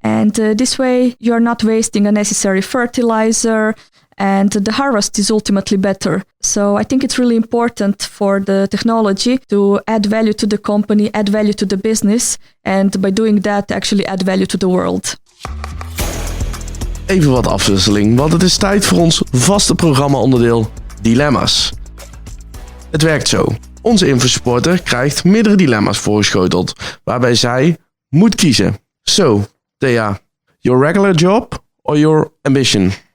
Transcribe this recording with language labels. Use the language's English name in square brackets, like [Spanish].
[English] And this way, you're not wasting unnecessary fertilizer, and the harvest is ultimately better. So I think it's really important for the technology to add value to the company, add value to the business, and by doing that actually add value to the world. [Dutch] Even wat afwisseling, want het is tijd voor ons vaste programma-onderdeel Dilemma's. Het werkt zo. Onze infosupporter krijgt meerdere dilemma's voorgeschoteld, waarbij zij moet kiezen. [English] So, Thea, your regular job or your ambition?